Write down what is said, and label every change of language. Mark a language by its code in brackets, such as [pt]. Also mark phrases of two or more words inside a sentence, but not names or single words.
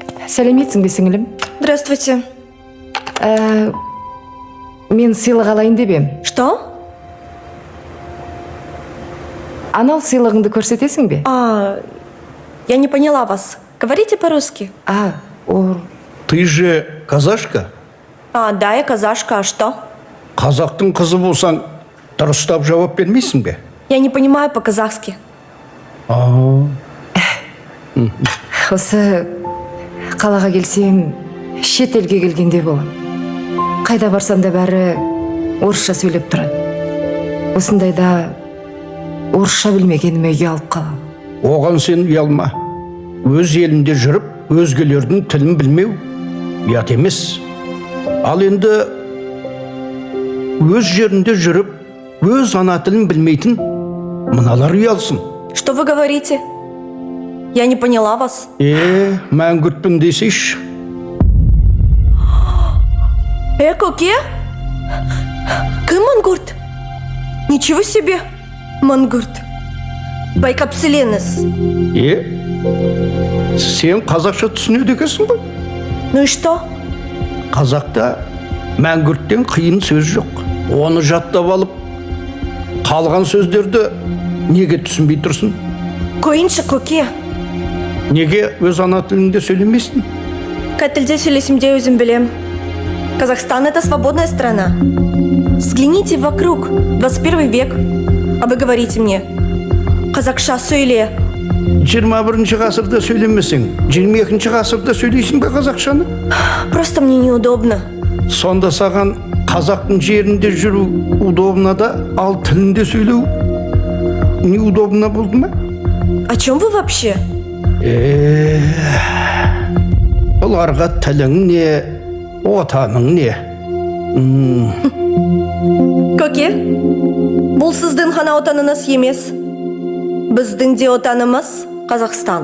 [kk] Сәлеметсің бе, сіңілім? [ru] Здравствуйте. [kk] Мен сыйлық алайын деп ем. [ru] Что? [kk] Анау сыйлығыңды көрсетесің бе? [ru] Я не поняла вас. Говорите по-русски. Ты же казашка? Да, я казашка. А что? [kk] Қазақтың қызы болсаң, дұрыстап жауап бермейсің бе? [ru] Я не понимаю по-казахски. [kk] Осы қалаға келсем, шет елге келгенде болам. Қайда барсам да бәрі орысша сөйлеп тұрады. Осындайда орысша білмегеніме ұялып қалам. Оған сен ұялма. Өз елінде жүріп, өзгелердің тілін білмеу ұят емес. Ал енді өз жерінде жүріп, өз ана тілін білмейтін мыналар ұялсын. [ru] Что вы говорите? Я не поняла вас. [kk] Мәңгүртпін десейші. Көке? Кім мангурт? [ru] Ничего себе, [kk] мангурт. Байкапсиленіз. Сен қазақша түсінеді екенсің ғой? [ru] Ну и что? [kk] Қазақта мәңгүрттен қиын сөз жоқ. Оны жаттап алып, қалған сөздерді неге түсінбей тұрсың? Қойыншы, көке. Неге өз ана тілінде сөйлемейсің? Қай тілде сөйлесімде өзім білем. [ru] Казахстан — это свободная страна. Взгляните вокруг, 21 век. А вы говорите мне, [kk] қазақша сөйле. 21-ші ғасырда сөйлемесең, 22-ші ғасырда сөйлейсің бе қазақшаны? [ru] Просто мне неудобно. [kk] Сонда саған қазақтың жерінде жүру удобно да, ал тілінде сөйлеу неудобно болды ма? [ru] О чем вы вообще? [kk] Оларға тілің не, отаның не? Көке, бұл сіздің ғана отаныңыз емес. Біздің де отанымыз Қазақстан.